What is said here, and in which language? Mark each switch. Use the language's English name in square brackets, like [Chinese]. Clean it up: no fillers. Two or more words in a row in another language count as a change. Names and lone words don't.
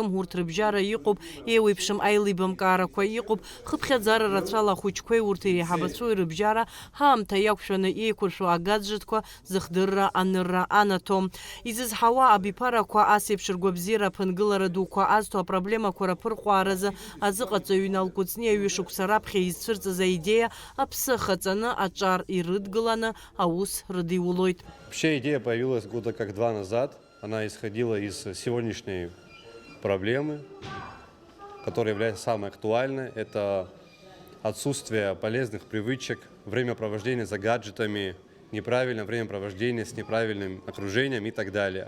[Abkhazian] Урҭ рыбжьара иҟоуп еиуеиԥшым аилибамкаарақәа иҟоуп, хыԥхьаӡара рацәала ахәыҷқәеи урҭ иреиҳабацәои рыбжьара ҳаамҭа иақәшәаны еиқәыршәо агаджетқәа зыхдырра анырра анаҭом. Изызҳауа абиԥарақәа асеиԥш ргәабзиара аԥынгылара дуқәа азҭо апроблемақәа раԥырҟәааразы азыҟаҵаҩ Инал Кәыҵни аҩышықәса раԥхьа изцәырҵыз аидеиа аԥсы ахаҵаны аҿар ирыдгыланы аус рыдиулоит. [Russian] Вообще идея появилась года как два назад. Она исходила из сегодняшней проблемы, которая является самой актуальной. Это отсутствие полезных привычек, времяпровождение за гаджетами, неправильное времяпровождение с неправильным окружением и так далее.